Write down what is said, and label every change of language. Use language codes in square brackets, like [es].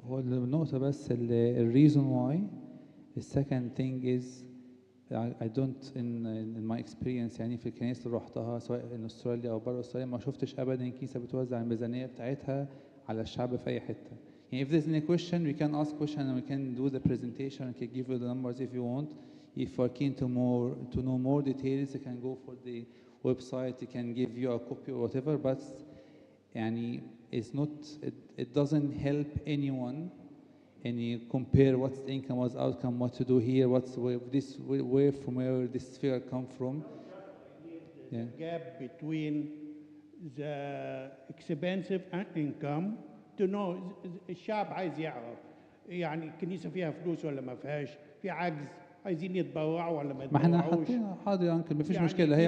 [ar] هو النقطة بس الريزون واي [en] The second thing is I don't in my experience [ar] يعني في الكنائس اللي روحتها سواء in استراليا أو بره استراليا ما شفتش أبدا كنيسة بتوزع الميزانية بتاعتها على الشعب في أي حتة. [en] يعني if there's any question we can ask question and we can do the presentation and can give you the numbers if you want. If you are keen to know more details you can go for the website, you can give you a copy or whatever, but يعني it's not it doesn't help anyone. And you compare what's the income, what's the outcome, what to do here, where from where this figure come from. The gap between the expensive and income to know [ar] الشعب عايز يعرف يعني الكنيسة فيها فلوس ولا ما فيهاش، في عجز عايزين يتبرعوا ولا ما ما احنا يتبرعوش. حاطين حاضر يا انكل مفيش يعني مشكله. في هي